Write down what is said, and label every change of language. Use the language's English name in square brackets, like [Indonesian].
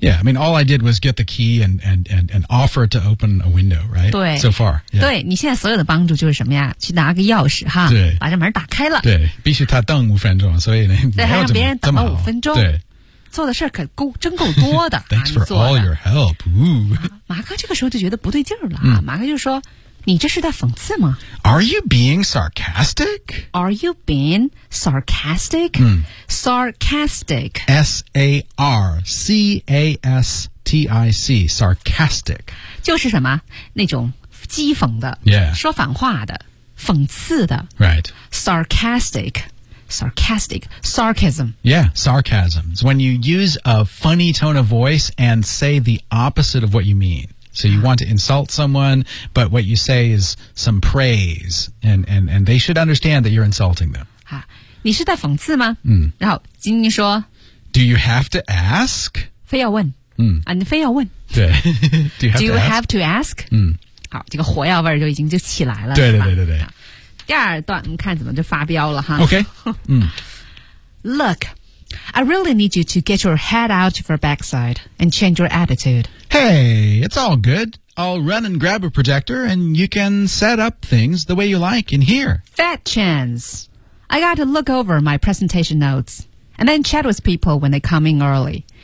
[English] Yeah, I mean, all I did was get the key and offer to open a window, right? [Chinese] 对 [English] So far.、Yeah. [Chinese] 对你现在所有的帮助就是什么呀去拿个钥匙哈对把这门打开了。对必须他等五分钟所以呢对还让别人等了五分钟。对做的事可够真够多的。 [English] Thanks for all your help.、 [Chinese] 马克这个时候就觉得不对劲儿了、马克就说你这是在讽刺吗 [English] Are you being sarcastic? Are you being sarcastic?、Sarcastic. S-A-R-C-A-S-T-I-C. Sarcastic. [Chinese] 就是什么那种讥讽的、说反话的讽刺的。 [English] Right. Sarcastic. Sarcastic. Sarcasm. Yeah, sarcasm. It's when you use a funny tone of voice and say the opposite of what you mean. So you want to insult someone, but what you say is some praise, and they should understand that you're insulting them. [Chinese] 你是在讽刺吗？然后金妮说 [English] Do you have to ask? [Chinese] 非要问。你非要问。 [English] 对。Do you have to ask? [Chinese] 好，这个火药味就已经就起来了。对。第二段你看怎么就发飙了哈。 [English] Okay. Look, I really need you to get your head out of your backside and change your attitude. Hey, it's all good. I'll run and grab a projector and you can set up things the way you like in here. Fat chance. I got to look over my presentation notes and then chat with people when they come in early.